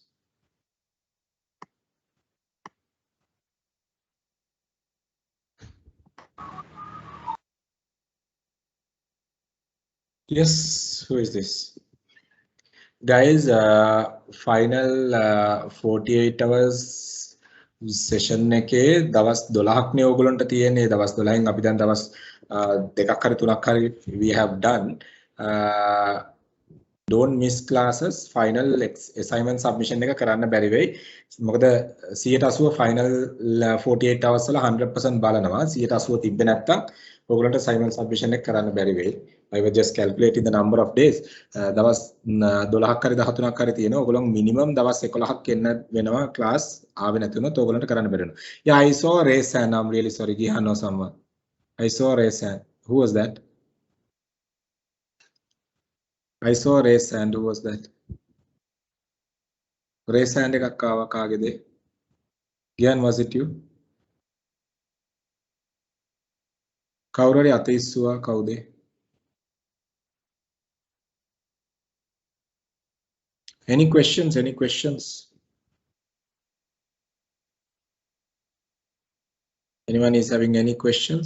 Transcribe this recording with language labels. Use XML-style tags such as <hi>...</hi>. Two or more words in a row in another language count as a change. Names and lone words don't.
<en>Yes, who is this?</en> <si>Guys,</si> <en>final 48 hours session</en> <si>එකේ දවස් 12ක් නේ ඕගොල්ලන්ට තියෙන්නේ. දවස් 12න් අපි දැන් දවස් 2ක් හරි 3ක් හරි</si> <en>we have done. don't miss classes. Final assignment submission</en> <si>එක කරන්න බැරි වෙයි. මොකද 180</si> <en>final 48 hours</en> <si>වල 100% බලනවා. 180 තිබ්බේ නැත්තම් ඔයගොල්ලන්ට</si> <en>assignment submission</en> <si>එක කරන්න බැරි වෙයි.</si> <en>I was just calculating the number of days.</en> <si>දවස් 12ක් හරි 13ක් හරි තියෙනවා. ඔයගොල්ලෝ minimum දවස් 11ක් එන්න වෙනවා class ආවේ නැති වුණොත් ඔයගොල්ලන්ට කරන්න බැරි වෙනවා.</si> <en>Yeah, I saw raise hand. I'm really sorry. Gihan or someone. I saw raise hand. Who was that? I saw raise hand. Who was that? Raise hand</en> <si>එකක් ආවා කාගේද?</si> <en>Gihan, was it you?</en> <si>කවුරු හරි අත ඉස්සුවා කවුද?</si> <en>Any questions? Any questions? Anyone is having any questions?</en>